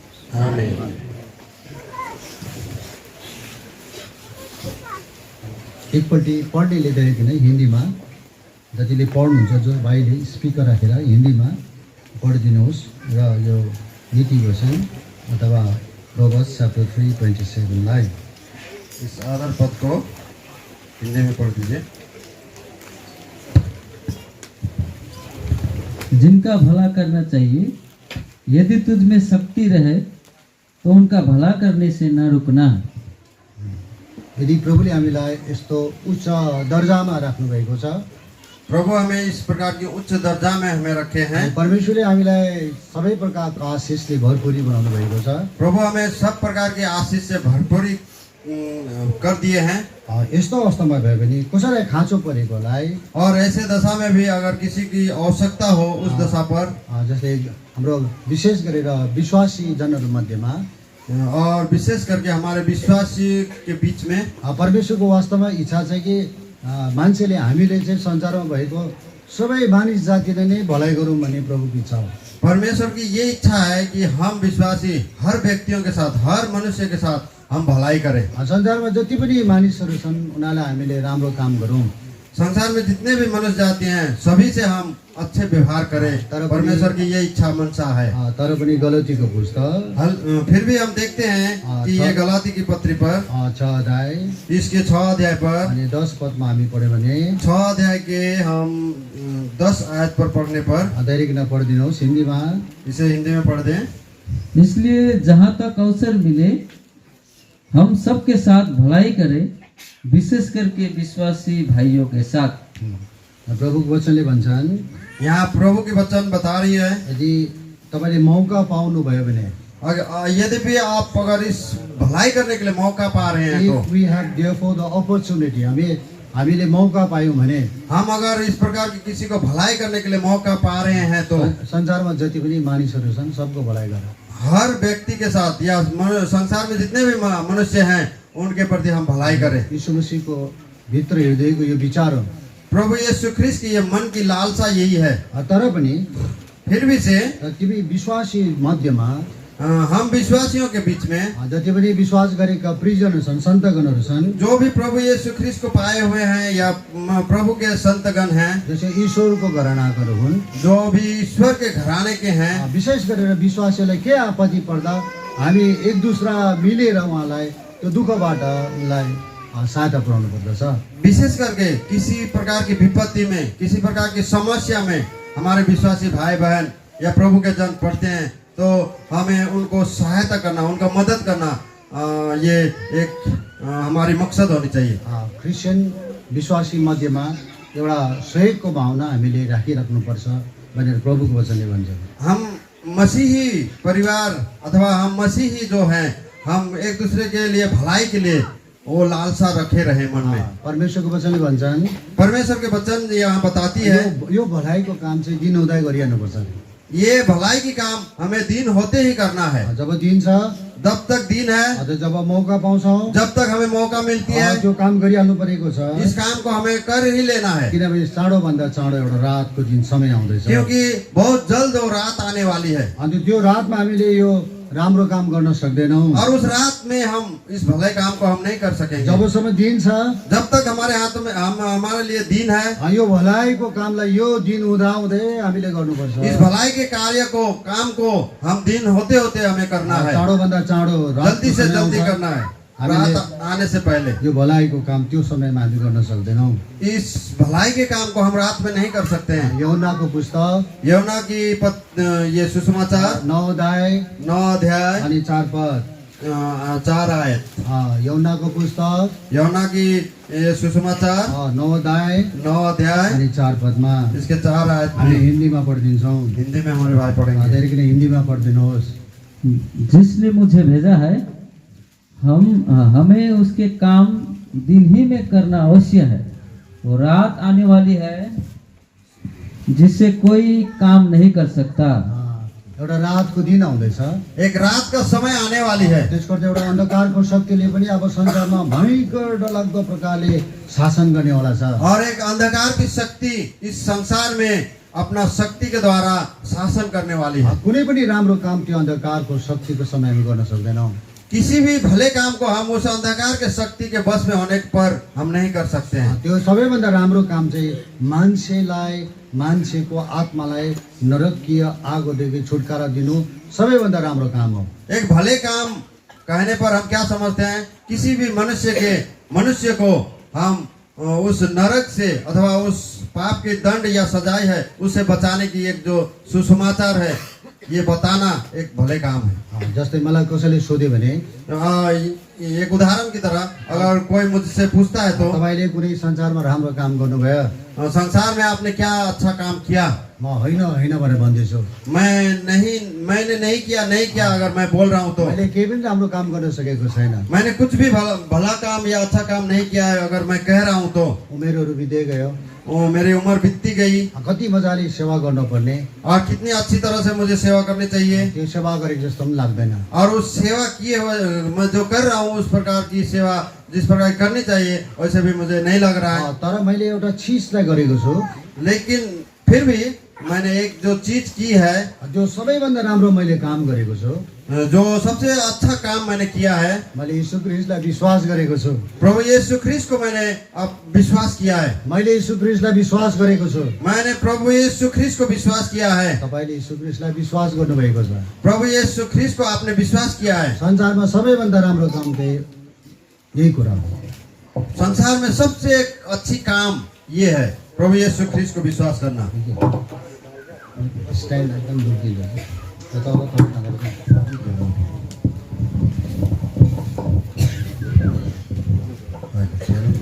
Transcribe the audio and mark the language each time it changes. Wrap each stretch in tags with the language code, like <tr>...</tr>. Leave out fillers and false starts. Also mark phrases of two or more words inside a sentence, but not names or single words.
<ne>एकपल्टि पढ्नेले देखिकन हिन्दीमा जतिले पढ्नुहुन्छ जो भाइले स्पिकर राखेर हिन्दीमा पढिदिनुहोस् र यो नीति वचन अथवा</ne> <en>Proverbs chapter</en> <ne>3:27 लाई</ne> <hi>इस आधार पद को हिंदी में पढ़ दीजिए। जिनका भला करना चाहिए, यदि तुझ में शक्ति रहे तो उनका भला करने से न रुकना।</hi> <ne>यदि प्रभुले हामीलाई यस्तो उच्च दर्जामा राख्नु भएको छ,</ne> <hi>प्रभु हमें इस प्रकार की उच्च दर्जा में हमें रखे हैं।</hi> <ne>परमेश्वरले हामीलाई सबै प्रकारको आशिषले भरपुरी बनाउनु भएको छ।</ne> <hi>प्रभु हमें सब प्रकार की आशीष से भरपूरी कर दिए हैं।</hi> <ne>यस्तो अवस्थामा भयो भने कसैलाई खाँचो परेकोलाई</ne> <hi>और ऐसे दशा में भी अगर किसी की आवश्यकता हो उस दशा पर,</hi> <ne>जस्तै हाम्रो विशेष गरेर विश्वासी जनहरू मध्येमा</ne> <hi>और विशेष करके हमारे विश्वासी के बीच में</hi> <ne>परमेश्वरको वास्तवमा इच्छा छ कि मान्छेले हामीले चाहिँ संसारमा भएको सबै मानिस जातिले नै भलाइ गरौँ भन्ने प्रभुको इच्छा हो।</ne> <hi>परमेश्वर की ये इच्छा है कि हम विश्वासी हर व्यक्तियों के साथ, हर मनुष्य के साथ हम भलाई करें।</hi> <ne>संसारमा जति पनि मानिसहरू छन् उनीहरूलाई हामीले राम्रो काम गरौँ।</ne> <hi>संसार में जितने भी मनुष्य जाति हैं सभी से हम अच्छे व्यवहार करें। परमेश्वर की ये इच्छा मनसा है।</hi> <ne>तर पनि गलतीको पुस्तक</ne> <hi>फिर भी हम देखते हैं कि ये गलाती की पत्री पर 6 अध्याय इसके 6 अध्याय पर</hi> <ne>अनि 10 पदमा हामी पढ्यो भने</ne> <hi>6 अध्याय के हम 10 आयत पर पढ़ने पर</hi> <ne>धेरैकन पढिदिनुहोस् हिन्दीमा।</ne> <hi>इसे हिंदी में पढ़ दें। इसलिए जहाँ तक अवसर मिले हम सबके साथ भलाई करें विशेष करके विश्वासी भाइयों के साथ।</hi> <ne>प्रभुको वचनले भन्छन्</ne> <hi>यहाँ प्रभु की वचन बता रही है,</hi> <ne>यदि तपाईँले मौका पाउनुभयो भने,</ne> <hi>यद्यपि आप अगर इस भलाई करने के लिए मौका पा रहे हैं</hi> <en>if we have therefore the opportunity,</en> <ne>हामीले मौका पायौँ भने,</ne> <hi>हम अगर इस प्रकार की किसी को भलाई करने के लिए मौका पा रहे हैं तो</hi> <ne>संसारमा जति पनि मानिसहरू छन् सबको भलाइ गर।</ne> <hi>हर व्यक्ति के साथ या संसार में जितने भी मनुष्य हैं उनके प्रति हम भलाई करें।</hi> <ne>यीशु मसीहको भित्र हृदयको यो विचार हो।</ne> <hi>प्रभु यीशु ख्रिस्ट की ये मन की लालसा यही है।</hi> <ne>तर पनि</ne> <hi>फिर भी से</hi> <ne>तिमी विश्वासी मध्यमा,</ne> <hi>हम विश्वासियों के बीच में</hi> <ne>जति पनि विश्वास गरेका प्रिजनहरू छन्, सन्तगणहरू छन्,</ne> <hi>जो भी प्रभु यीशु ख्रिस्ट को पाए हुए हैं या प्रभु के संतगण हैं,</hi> <ne>जैसे ईश्वरको घरानाहरू हुन्,</ne> <hi>जो भी ईश्वर के घराने के हैं,</hi> <ne>विशेष गरेर विश्वासीलाई के आपत्ति पर्दा हामी</ne> <hi>एक दूसरा</hi> <ne>मिलेर उहाँलाई त्यो दुःखबाट उनलाई सहायता पुर्याउनु पर्दछ।</ne> <hi>विशेष करके किसी प्रकार की विपत्ति में, किसी प्रकार की समस्या में हमारे विश्वासी भाई बहन या प्रभु के जन पढ़ते हैं तो हमें उनको सहायता करना, उनका मदद करना, ये एक हमारी मकसद होनी चाहिए।</hi> <ne>क्रिस्चियन विश्वासी मध्यमा एउटा सहयोगको भावना हामीले राखिराख्नुपर्छ भनेर प्रभुको वचनले भन्छ।</ne> <hi>हम मसीही परिवार अथवा हम मसीही जो हैं, हम एक दूसरे के लिए भलाई के लिए वो लालसा रखे रहे मन में।</hi> <ne>परमेश्वरको वचनले भन्छन्,</ne> <hi>परमेश्वर के वचन यहाँ बताती है</hi> <ne>यो भलाइको काम चाहिँ दिनहुँदै गरिहाल्नुपर्छ।</ne> <hi>ये भलाई की काम हमें दिन होते ही करना है।</hi> <ne>जब दिन छ,</ne> <hi>जब तक दिन है,</hi> <ne>जब मौका पाउँछौँ,</ne> <hi>जब तक हमें मौका मिलती है,</hi> <ne>त्यो काम गरिहाल्नु परेको छ।</ne> <hi>इस काम को हमें कर ही लेना है,</hi> <ne>किनभने चाँडोभन्दा चाँडो एउटा रातको दिन समय आउँदैछ।</ne> <hi>क्योंकि बहुत जल्द वो रात आने वाली है।</hi> <ne>अनि त्यो रातमा हामीले यो राम्रो काम गर्न सक्दैनौँ।</ne> <hi>और उस रात में हम इस भले काम को हम नहीं कर सकेंगे।</hi> <ne>जबसम्म दिन छ,</ne> <hi>जब तक हमारे हाथ में हमारे लिए दिन है,</hi> <ne>यो भलाइको कामलाई यो दिन हुँदाहुँदै हामीले गर्नुपर्छ।</ne> <hi>इस भलाई के कार्य को, काम को हम दिन होते होते हमें करना है,</hi> <ne>चाँडोभन्दा चाँडो,</ne> <hi>जल्दी से जल्दी करना है, रात आने से पहले।</hi> <ne>यो भलाइको काम त्यो समयमा हामी गर्न सक्दैनौँ।</ne> <hi>इस भलाई के काम को हम रात में नहीं कर सकते हैं।</hi> <ne>यूहन्नाको पुस्तक,</ne> <hi>यूहन्ना की ये सुसमाचार</hi> <ne>9 अध्याय अनि 4 पद,</ne> <hi>4 आयत।</hi> <ne>यूहन्नाको पुस्तक,</ne> <hi>यूहन्ना की ये सुसमाचार</hi> <ne>9 अध्याय अनि 4 पदमा,</ne> <hi>इसके 4 आयत</hi> <ne>हामी हिन्दीमा पढिदिन्छौँ।</ne> <hi>हिंदी में हमारे भाई पढ़ेंगे।</hi> <ne>धेरै किन हिन्दीमा पढिदिनुहोस्।</ne> <hi>जिसने मुझे भेजा है, हमें उसके काम दिन ही में करना अवश्य है। वो रात आने वाली है जिससे कोई काम नहीं कर सकता।</hi> <ne>एउटा रातको दिन आउँदैछ,</ne> <hi>एक रात का समय आने वाली है।</hi> <ne>त्यसको एउटा अन्धकारको शक्तिले पनि अब संसारमा भयंकर डरलाग्दो प्रकारले शासन गर्नेवाला छ।</ne> <hi>और एक अंधकार की शक्ति इस संसार में अपना शक्ति के द्वारा शासन करने वाली है।</hi> <ne>कुनै पनि राम्रो काम त्यो अन्धकारको शक्तिको समयमा गर्न सक्दैनौँ।</ne> <hi>किसी भी भले काम को हम उस अंधकार के शक्ति के बस में होने पर हम नहीं कर सकते हैं।</hi> <ne>त्यो सबैभन्दा राम्रो काम चाहिँ मान्छेलाई, मान्छेको आत्मालाई नरकीय आगोदेखि छुटकारा दिनु सबैभन्दा राम्रो काम हो।</ne> <hi>एक भले काम कहने पर हम क्या समझते हैं? किसी भी मनुष्य को हम उस नरक से अथवा उस पाप के दंड या सजाए है उससे बचाने की एक जो सुसमाचार है, ये बताना एक भले काम है।</hi> <ne>जस्तै मलाई कसैले सोध्यो भने,</ne> <hi>एक उदाहरण की तरह अगर कोई मुझसे पूछता है तो</hi> <ne>तपाईले कुनै संसारमा राम्रो काम गर्नुभयो?</ne> <hi>संसार में आपने क्या अच्छा काम किया?</hi> <ne>म होइन भनेर भन्दैछु।</ne> <hi>मैंने नहीं किया अगर मैं बोल रहा हूँ तो</hi> <ne>मैले केही पनि राम्रो काम गर्न सकेको छैन।</ne> <hi>मैंने कुछ भी भला काम या अच्छा काम नहीं किया है अगर मैं कह रहा हूँ तो</hi> <ne>उमेरहरू बित्दै गयो,</ne> <hi>मेरी उम्र बीतती गई,</hi> <ne>कति मजाले सेवा गर्नुपर्ने,</ne> <hi>और कितनी अच्छी तरह से मुझे सेवा करनी चाहिए,</hi> <ne>त्यो सेवा गरेको जस्तो पनि लाग्दैन।</ne> <hi>और उस सेवा किए हुए मैं जो कर रहा हूँ उस प्रकार की सेवा जिस प्रकार करनी चाहिए वैसे भी मुझे नहीं लग रहा है।</hi> <ne>तर मैले एउटा चीजलाई गरेको छु,</ne> <hi>लेकिन फिर भी मैंने एक जो चीज की है,</hi> <ne>जो सबैभन्दा राम्रो मैले काम गरेको छु,</ne> <hi>जो सबसे अच्छा काम मैंने किया है,</hi> <ne>मैले यीशु ख्रीष्टलाई विश्वास गरेको छु।</ne> <hi>प्रभु यीशु ख्रीष्ट को मैंने अब विश्वास किया है।</hi> <ne>मैले यीशु ख्रीष्टलाई विश्वास गरेको छु।</ne> <hi>मैंने प्रभु यीशु ख्रीष्ट को विश्वास किया है।</hi> <ne>तपाईले यीशु ख्रीष्टलाई विश्वास गर्नुभएको छ।</ne> <hi>प्रभु यीशु ख्रीष्ट को आपने विश्वास किया है।</hi> <ne>संसारमा सबैभन्दा राम्रो काम चाहिँ यही कुरा हो।</ne> <hi>संसार में सबसे अच्छी काम ये है प्रभु यीशु ख्रीष्ट को विश्वास करना। स्टाइल एकदम दुखिलो है। बताओ</hi>